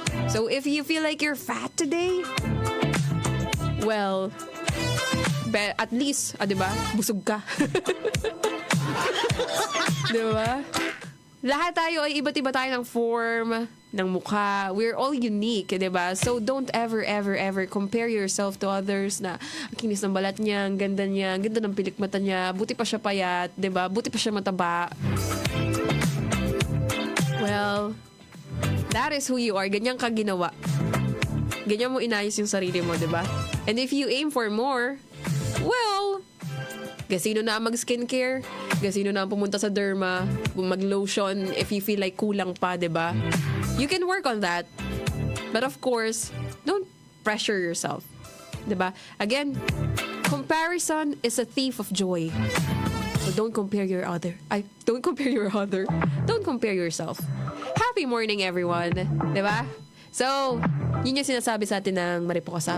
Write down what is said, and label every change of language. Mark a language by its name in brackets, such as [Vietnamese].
[English] So if you feel like you're fat today, well, at least, diba? [Filipino] Busog ka. Diba? Lahat tayo ay iba't iba tayo ng form, ng mukha. [English] We're all unique, diba? So don't ever compare yourself to others [Filipino] na ang kinis ng balat niya, ang ganda ng pilik mata niya, buti pa siya payat, diba? Buti pa siya mataba. [English] Well, that is who you are. [Filipino] Ganyan ka ginawa. Ganyan mo inayos yung sarili mo, diba? [English] And if you aim for more, [Filipino] well, gasino na mag-skincare, gasino na pumunta sa derma, mag-lotion if you feel like kulang pa, diba? [English] You can work on that. But of course, don't pressure yourself. Diba? Again, comparison is a thief of joy. So don't compare your other. Don't compare yourself. Happy morning, everyone. [Filipino] Diba? So, yun yung sinasabi sa atin ng Mariposa.